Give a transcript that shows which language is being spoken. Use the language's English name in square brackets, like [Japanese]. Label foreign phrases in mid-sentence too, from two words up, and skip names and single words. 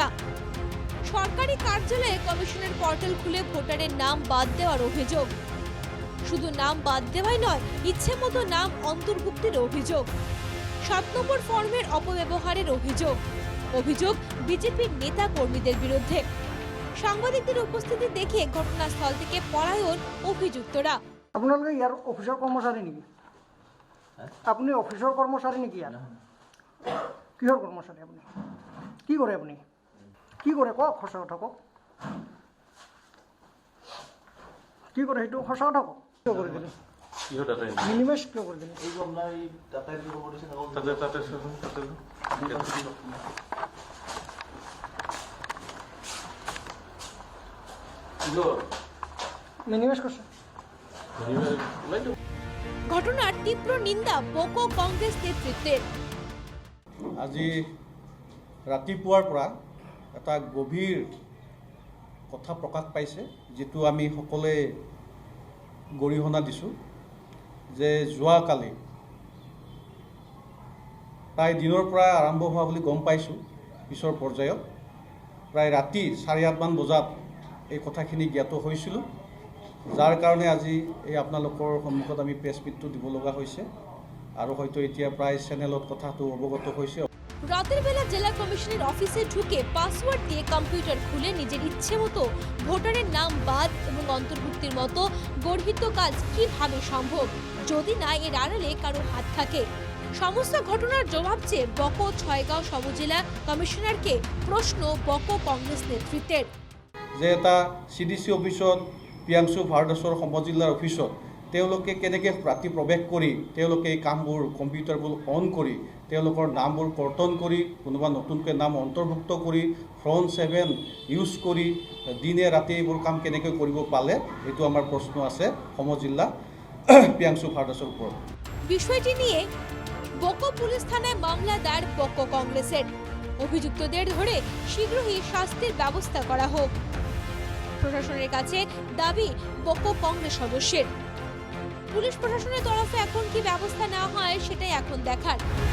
[Bangla] সরকারি কার্যালয়ে কমিশনের পোর্টাল খুলে ভোটারের নাম বাদ দেওয়ার অভিযোগ। শুধু নাম বাদ দেওয়াই নয়, ইচ্ছে মতো নাম অন্তর্ভুক্তির অভিযোগ। 7 নম্বর ফর্মের অপব্যবহারের অভিযোগ বিজেপির নেতা কর্মীদের বিরুদ্ধে। সাংবাদিকদের উপস্থিতি দেখে ঘটনাস্থল থেকে পলায়ন অভিযুক্তরা। [Assamese] আপোনালোকে ইয়াৰ অফিচৰ কৰ্মচাৰী নেকি? আপুনি অফিচৰ কৰ্মচাৰী নেকি? ইয়াৰ কিহৰ কৰ্মচাৰী? আপুনি কি কৰে? আপুনি কি কৰে কওক, সঁচা কথা কওক। কি কৰে সেইটো সঁচা কথা কওক। কিয় কৰি দিলে? মিনিমাইজ কিয় কৰি দিলে? [Bangla] মিনিমাইজ করছে। ঘটনার তীব্র নিন্দা বকো কংগ্রেস নেতৃত্বের। [Assamese] আজি ৰাতিপুৱাৰ পৰা এটা গভীৰ কথা প্ৰকাশ পাইছে, যিটো আমি সকলোৱে গৰিহণা দিছোঁ, যে যোৱাকালি প্ৰায় দিনৰ পৰা আৰম্ভ হোৱা বুলি গম পাইছোঁ। পিছৰ পৰ্যায়ত প্ৰায় ৰাতি 8:30 মান বজাত এই কথাখিনি জ্ঞাত হৈছিলোঁ, যাৰ কাৰণে আজি এই আপোনালোকৰ সন্মুখত আমি প্ৰেছ মিটটো দিব লগা হৈছে আৰু হয়তো এতিয়া প্ৰায় চেনেলত কথাটো অৱগত হৈছে। [Bangla] রাতের বেলা জেলা কমিশনের অফিসে ঢুকে পাসওয়ার্ড দিয়ে কম্পিউটার খুলে নিজের ইচ্ছে মতো ভোটারের নাম বাদ এবং অন্তর্ভুক্তির মতো গর্হিত কাজ কিভাবে সম্ভব, যদি না এর আড়ালে কারো হাত থাকে। সমস্ত ঘটনার জবাব চেয়ে বকো ছয়গাঁও সমজেলা কমিশনারকে প্ৰশ্ন বকো কংগ্ৰেছ নেতৃত্বের। [Assamese] যে এটা CDC অফিসত প্ৰিয়াংশু ভাৰদাসৰ সমজিল্লাৰ অফিসত তেওঁলোকে কেনেকৈ ৰাতি প্ৰৱেশ কৰি তেওঁলোকে এই কামবোৰ কম্পিউটাৰবোৰ অন কৰি তেওঁলোকৰ নামবোৰ কৰ্তন কৰি কোনোবা নতুনকৈ নাম অন্তৰ্ভুক্ত কৰি ফ্ৰণ্ট 7 ইউজ কৰি দিনে ৰাতি এইবোৰ কাম কেনেকৈ কৰিব পালে, এইটো আমাৰ প্ৰশ্ন আছে সমজিল্লা প্ৰিয়াংশু ভাৰদাসৰ ওপৰত। [Bangla] বিষয়টি নিয়ে বকো পুলিশ থানায় মামলা দায়ের বকো কংগ্রেসের। অভিযুক্তদের ধরে শীঘ্রই শাস্তির ব্যবস্থা করা হোক। প্রশাসনের কাছে দাবি বকো কংগ্রেস সদস্যের। পুলিশ প্রশাসনের তরফে এখন কি ব্যবস্থা নেওয়া হয় সেটাই এখন দেখার।